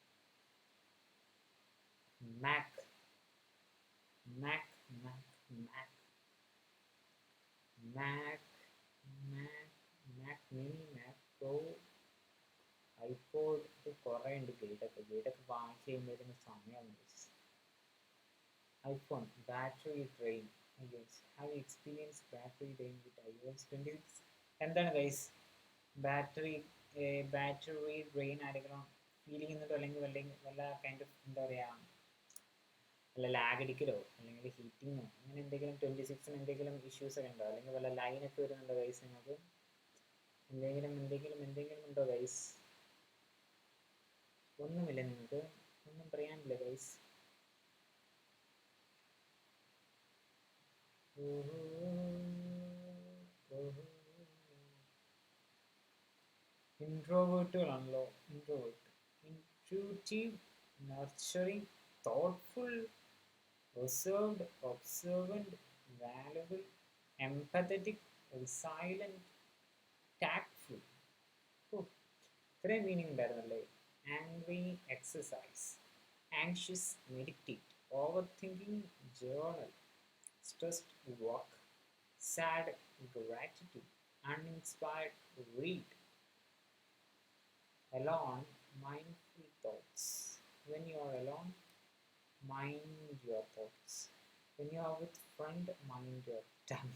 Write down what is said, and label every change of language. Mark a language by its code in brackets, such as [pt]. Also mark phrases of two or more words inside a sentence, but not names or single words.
[ml] മാക് മിനി, മാക് പ്രോ, ഐപോഡ്, ഇത് കുറേ ഉണ്ട് ഗൈഡൊക്കെ വാങ്ങിച്ച് കഴിയുമ്പോഴത്തേന് സമയമാണ്. [en] iPhone battery drain. Have you experienced battery drain with iOS 26? [ml] എന്താണ് ഗൈസ് [en] battery drain [ml] ആരെങ്കിലും ഫീൽ ചെയ്യുന്നുണ്ടോ? അല്ലെങ്കിൽ വല്ല [en] kind of [ml] എന്താ പറയുക അല്ല ലാഗ് അടിക്കലോ അല്ലെങ്കിൽ ഹീറ്റിങ്ങോ അങ്ങനെ എന്തെങ്കിലും 26 എന്തെങ്കിലും ഇഷ്യൂസ് ഒക്കെ ഉണ്ടോ, അല്ലെങ്കിൽ വല്ല ലൈനൊക്കെ വരുന്നുണ്ടോ ഗൈസ് നിങ്ങൾക്ക്? എന്തെങ്കിലും ഉണ്ടോ ഗൈസ്? ഒന്നുമില്ല നിങ്ങൾക്ക്? ഒന്നും പറയാനില്ല ഗൈസ്? ഇൻട്രോവേർട്ടുകളാണല്ലോ. [en] intuitive, nurturing, thoughtful, reserved, observant, valuable, empathetic, resilient, tactful. [ml] ഓ, ഇത്രയും മീനിങ് ഉണ്ടായിരുന്നല്ലേ. [en] angry, exercise. anxious, meditate. over thinking, journal. stressed, work. സാഡ്, gratitude. Uninspired, read. Alone, mindful thoughts. When you are alone, mind your thoughts. When you are with friend, mind your tongue.